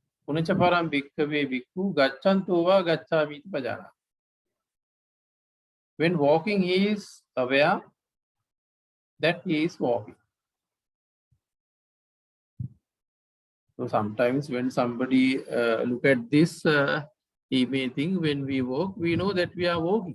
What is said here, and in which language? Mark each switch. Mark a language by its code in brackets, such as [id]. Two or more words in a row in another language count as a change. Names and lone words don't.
[pi] Punacha param bhikkhave bhikkhu gacchantu va gacchami iti pajanati. [en] When walking, he is aware that he is walking. So sometimes when somebody look at this, he may think when we walk, we know that we are walking.